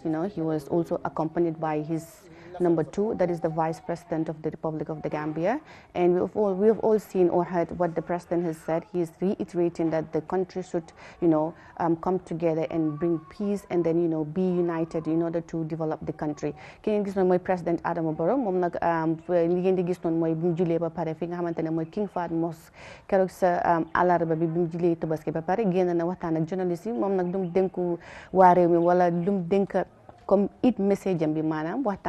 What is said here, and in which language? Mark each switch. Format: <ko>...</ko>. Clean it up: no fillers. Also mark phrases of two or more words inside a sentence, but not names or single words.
<en>He was also accompanied by his number 2, that is the Vice President of the Republic of the Gambia. And we have all seen or heard what the President has said. He is reiterating that the country should, come together and bring peace and then, be united in order to develop the country.</en> <wo>Ki ngeen gis noonu mooy President Adama Barrow moom nag li ngeen di gis noonu mooy bi mu julee ba pare fi nga xamante ne mooy King Fahd Mosque keroog sa àllarba bi mu julee Tabaski ba pare génn na waxtaan ak journaliste yi moom nag lu mu dénku waa réew mi wala lu mu dénk comme it message am bi maanaam</wo>